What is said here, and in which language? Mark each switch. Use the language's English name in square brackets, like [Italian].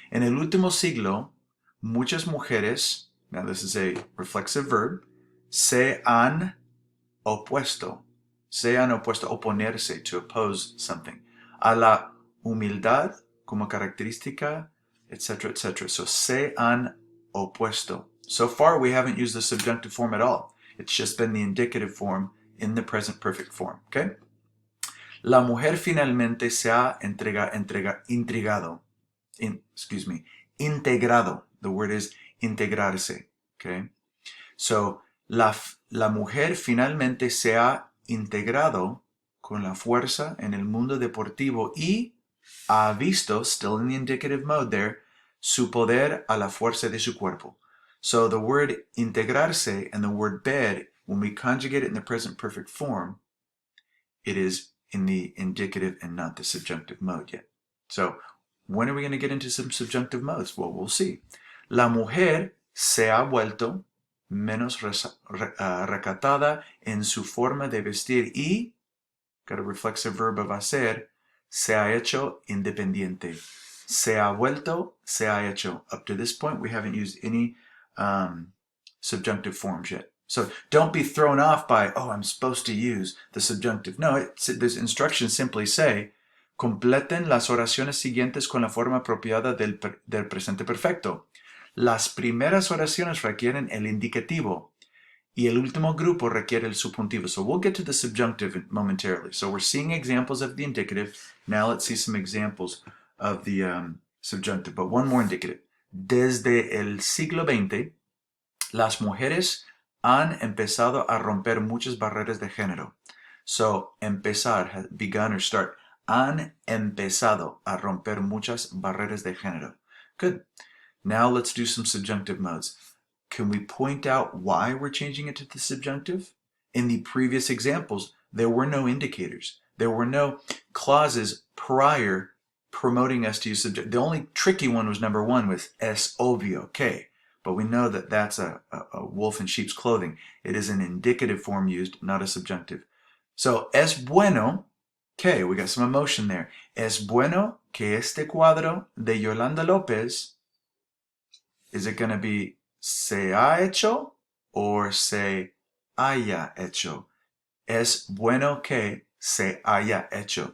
[Spanish] En el último siglo, muchas mujeres, [English] now this is a reflexive verb, [Spanish] se han opuesto. Se han opuesto, oponerse, [English] to oppose something. [Spanish] A la humildad como característica, etc., etc. So, se han opuesto. [English] So far, we haven't used the subjunctive form at all. It's just been the indicative form in the present perfect form. [Spanish] Okay? La mujer finalmente se ha integrado. [English] The word is [Spanish] integrarse. Okay? So, la mujer finalmente se ha integrado con la fuerza en el mundo deportivo y ha visto, [English] still in the indicative mode there, [Spanish] su poder a la fuerza de su cuerpo. [English] So the word integrarse and the word bed, when we conjugate it in the present perfect form, it is in the indicative and not the subjunctive mode yet. So when are we going to get into some subjunctive modes? Well, we'll see. [Spanish] La mujer se ha vuelto menos recatada en su forma de vestir y, [English] got a reflexive verb of hacer, [Spanish] se ha hecho independiente. Se ha vuelto, se ha hecho. [English] Up to this point, we haven't used any subjunctive forms yet. So don't be thrown off by, oh, I'm supposed to use the subjunctive. No, the instructions simply say, [Spanish] completen las oraciones siguientes con la forma apropiada del presente perfecto. Las primeras oraciones requieren el indicativo y el último grupo requiere el subjuntivo. [English] So we'll get to the subjunctive momentarily. So we're seeing examples of the indicative. Now let's see some examples of the subjunctive. But one more indicative. [Spanish] Desde el siglo XX, las mujeres han empezado a romper muchas barreras de género. [English] So, empezar, has begun or start. [Spanish] Han empezado a romper muchas barreras de género. [English] Good. Now let's do some subjunctive modes. Can we point out why we're changing it to the subjunctive? In the previous examples, there were no indicators. There were no clauses prior promoting us to use subjunctive. The only tricky one was number one with [Spanish] es obvio, que. [English] But we know that that's a wolf in sheep's clothing. It is an indicative form used, not a subjunctive. So, [Spanish] es bueno que, [English] we got some emotion there. [Spanish] Es bueno que este cuadro de Yolanda López, [English] is it going to be [Spanish] se ha hecho or se haya hecho? Es bueno que se haya hecho.